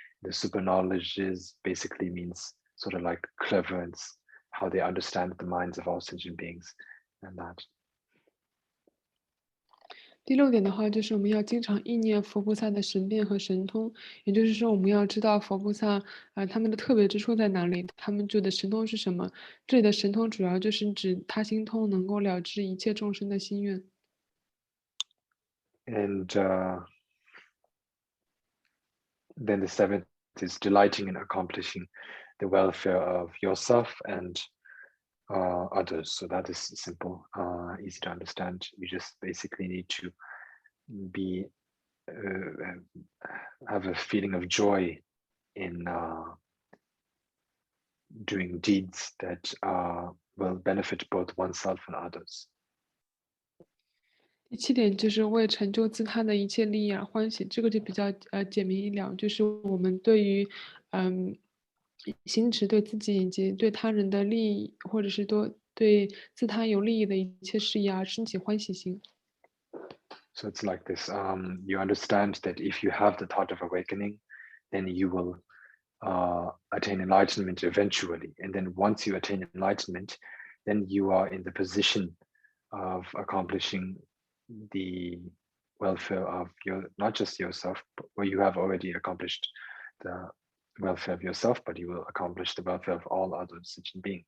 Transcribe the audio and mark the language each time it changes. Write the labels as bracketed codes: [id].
[en] The super knowledges basically means sort of like cleverness, how they understand the minds of all sentient beings, and that. [zh] 第六点的话，就是我们要经常意念佛菩萨的神变和神通，也就是说，我们要知道佛菩萨他们的特别之处在哪里，他们住的神通是什么。这里的神通主要就是指他心通，能够了知一切众生的心愿。 [en] And then the seventh is delighting in accomplishing the welfare of yourself and others. So that is simple, easy to understand. You just basically need to be have a feeling of joy in doing deeds that will benefit both oneself and others. [zh] 第七点就是为成就自他的一切利益而欢喜，这个就比较简明易了，就是我们对于行持对自己以及对他人的利益，或者是对自他有利益的一切事业而升起欢喜心。 [en] So it's like this, you understand that if you have the thought of awakening, then you will attain enlightenment eventually. And then once you attain enlightenment, then you are in the position of accomplishing the welfare of not just yourself, but where you have already accomplished the welfare of yourself, but you will accomplish the welfare of all other sentient beings.